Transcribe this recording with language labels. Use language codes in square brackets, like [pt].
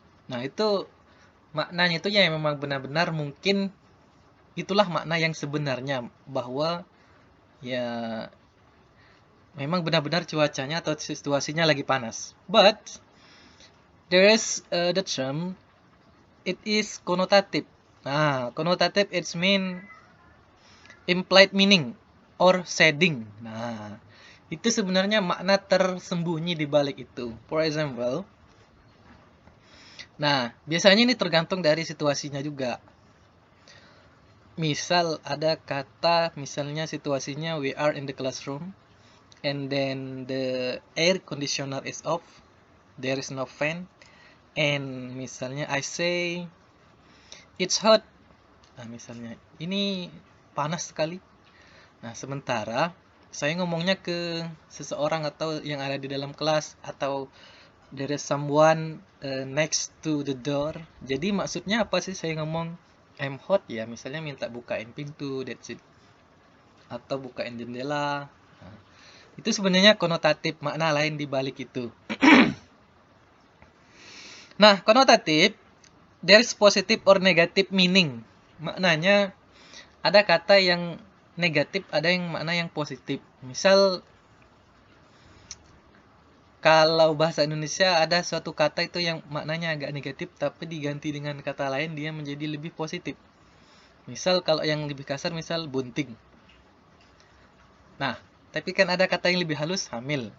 [id] Nah, itu maknanya itu ya memang benar-benar mungkin itulah makna yang sebenarnya, bahwa ya memang benar-benar cuacanya atau situasinya lagi panas. [en] But there is the term, it is connotative. Nah, connotative it's mean implied meaning or shading. [id] Nah, itu sebenarnya makna tersembunyi di balik itu. [en] For example, [id] nah, biasanya ini tergantung dari situasinya juga. Misal ada kata, misalnya situasinya [en] we are in the classroom and then the air conditioner is off, there is no fan, and [id] misalnya [en] I say it's hot. [id] Nah, misalnya ini panas sekali. Nah, sementara saya ngomongnya ke seseorang atau yang ada di dalam kelas, atau [en] there is someone next to the door. [id] Jadi maksudnya apa sih saya ngomong [en] I'm hot? [id] Ya misalnya minta bukain pintu, [en] that's it. [id] Atau bukain jendela. Nah, itu sebenarnya konotatif, makna lain di balik itu. Nah, konotatif, [en] there is positive or negative meaning. [id] Maknanya ada kata yang negatif, ada yang makna yang positif. Misal kalau bahasa Indonesia ada suatu kata itu yang maknanya agak negatif tapi diganti dengan kata lain dia menjadi lebih positif. Misal kalau yang lebih kasar misal bunting. Nah, tapi kan ada kata yang lebih halus, hamil.